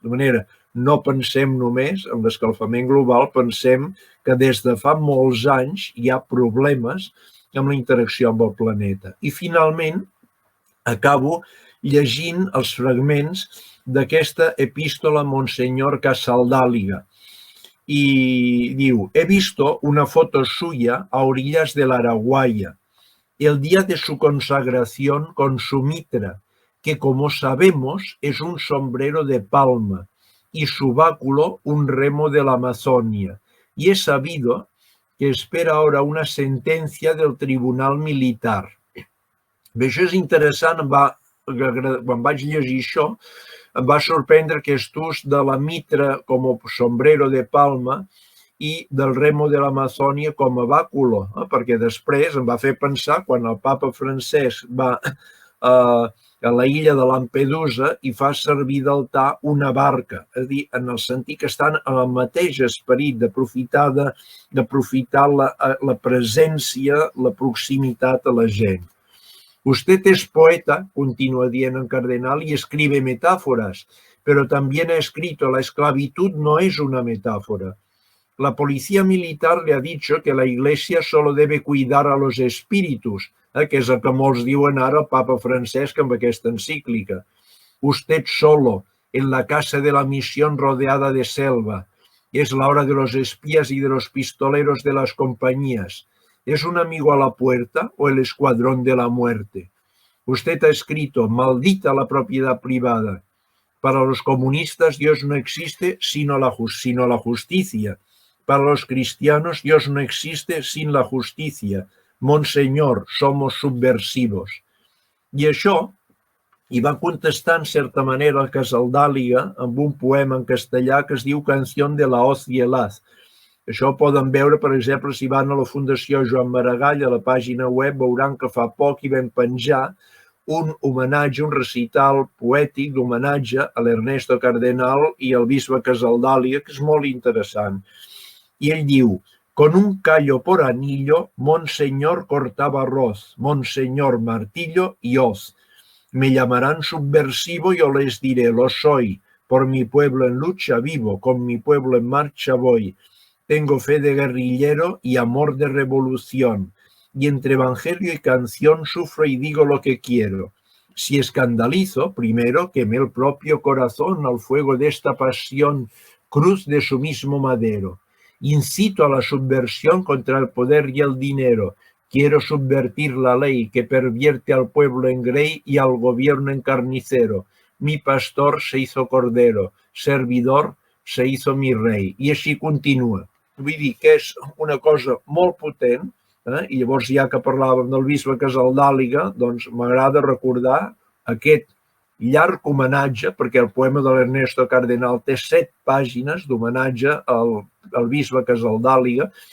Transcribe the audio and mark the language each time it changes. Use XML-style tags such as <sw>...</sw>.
<ca>De manera, no pensem només en l'escalfament global, pensem que des de fa molts anys hi ha problemes amb la interacció amb el planeta. I finalment, acabo llegint els fragments d'aquesta epístola a Monseñor Casaldàliga.</ca> <es>Y diu, he visto una foto suya a orillas del Araguaia, el día de su consagración con su mitra, que como sabemos es un sombrero de palma, y su báculo un remo de la Amazonia. Y he sabido que espera ahora una sentencia del tribunal militar.</es> <ca>Bé, això és interessant, quan vaig llegir això, em va sorprendre aquest ús de la mitra com a sombrero de palma i del remo de l'Amazònia com a bàculo, perquè després em va fer pensar quan el papa Francesc va a la illa de Lampedusa i fa servir d'altar una barca, és a dir, en el sentit que estan en el mateix esperit d'aprofitar la presència, la proximitat a la gent.</ca> <es>Usted es poeta, continúa dient el cardenal, y escribe metáforas, pero también ha escrito la esclavitud no es una metáfora. La policía militar le ha dicho que la Iglesia solo debe cuidar a los espíritus,</es> <ca>que és el que molts diuen ara el papa Francesc amb aquesta encíclica.</ca> <es>Usted solo, en la casa de la misión rodeada de selva. Es la hora de los espías y de los pistoleros de las compañías. ¿Es un amigo a la puerta o el escuadrón de la muerte? Usted ha escrito, maldita la propiedad privada. Para los comunistas Dios no existe sino la justicia. Para los cristianos Dios no existe sin la justicia. Monseñor, somos subversivos.</es> <ca>I això hi va contestar en certa manera el Casaldàliga amb un poema en castellà que es diu Canción de la hoz y el haz. Això ho poden veure, per exemple, si van a la Fundació Joan Maragall, a la pàgina web, veuran que fa poc hi vam penjar un homenatge, un recital poètic d'homenatge a l'Ernesto Cardenal i al bisbe Casaldàliga, que és molt interessant. I ell diu,</ca> <es>con un callo por anillo, Monseñor cortaba arroz, Monseñor martillo y hoz. Me llamarán subversivo, yo les diré, lo soy, por mi pueblo en lucha vivo, con mi pueblo en marcha voy. Tengo fe de guerrillero y amor de revolución, y entre evangelio y canción sufro y digo lo que quiero. Si escandalizo, primero quemé el propio corazón al fuego de esta pasión, cruz de su mismo madero. Incito a la subversión contra el poder y el dinero. Quiero subvertir la ley que pervierte al pueblo en grey y al gobierno en carnicero. Mi pastor se hizo cordero, servidor se hizo mi rei.</es> <ca>I així continua. Vull dir que és una cosa molt potent, i llavors ja que parlàvem del bisbe Casaldàliga, doncs m'agrada recordar aquest llarg homenatge, perquè el poema de l'Ernesto Cardenal té 7 pàgines d'homenatge al bisbe Casaldàliga.</ca>